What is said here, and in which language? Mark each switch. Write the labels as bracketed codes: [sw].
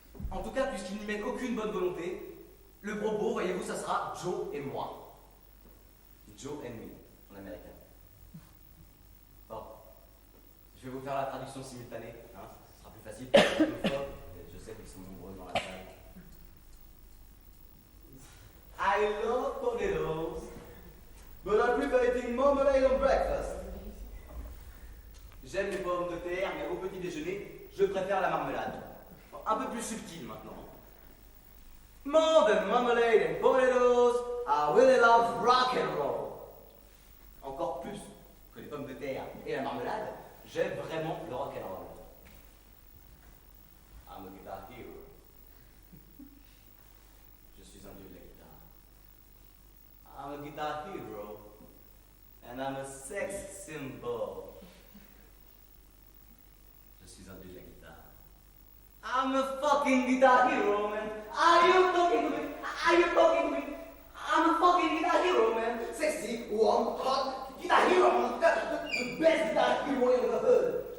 [fr] En tout cas, puisqu'il n'y met aucune bonne volonté, le propos, voyez-vous, ça sera Joe et moi. [en] Joe and me, [fr] en américain. Bon, je vais vous faire la traduction simultanée, hein, ce sera plus facile pour les anglophones, je sais qu'ils sont nombreux dans la salle. [en] I love potatoes, but I prefer eating marmalade on breakfast. [fr] J'aime les pommes de terre, mais au petit déjeuner, je préfère la marmelade. Bon, Un peu plus subtil maintenant. [en] More than marmalade and potatoes, I really love rock and roll. [fr] Encore plus que les pommes de terre et la marmelade, j'aime vraiment le rock and roll. [en] I'm a guitar hero. [fr] Je suis un dieu de la guitare. [en] I'm a guitar hero. And I'm a sex symbol. [fr] Je suis un dieu de la guitare. [en] I'm a fucking guitar hero, man. Are you talking to me? Are you talking to me? I'm a fucking guitar hero, man. Sexy, warm, hot guitar hero, man. The best guitar hero in the hood.